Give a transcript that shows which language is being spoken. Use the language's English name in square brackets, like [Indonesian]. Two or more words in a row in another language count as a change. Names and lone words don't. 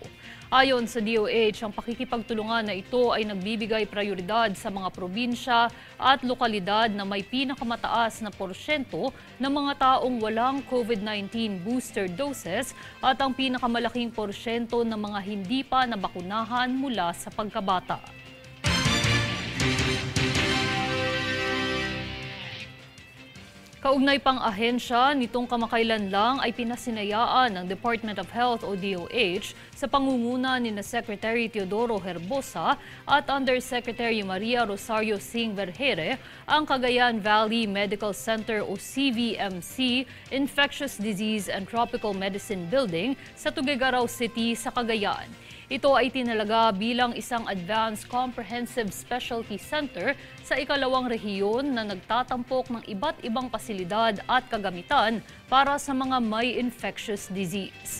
[Filipino] Ayon sa DOH, ang pakikipagtulungan na ito ay nagbibigay prioridad sa mga probinsya at lokalidad na may pinakamataas na porsyento ng mga taong walang COVID-19 [English] booster doses [Filipino] at ang pinakamalaking porsyento ng mga hindi pa nabakunahan mula sa pagkabata. Kaugnay pang ahensya, nitong kamakailan lang ay pinasinayaan ng Department of Health o DOH sa pangunguna ni Secretary Teodoro Herbosa at Undersecretary Maria Rosario Singh Vergeire ang Cagayan Valley Medical Center o CVMC Infectious Disease and Tropical Medicine Building sa Tuguegarao City sa Cagayan. Ito ay tinalaga bilang isang [English] advanced comprehensive specialty center [Filipino] sa ikalawang rehiyon na nagtatampok ng iba't ibang pasilidad at kagamitan para sa mga may [English] infectious disease.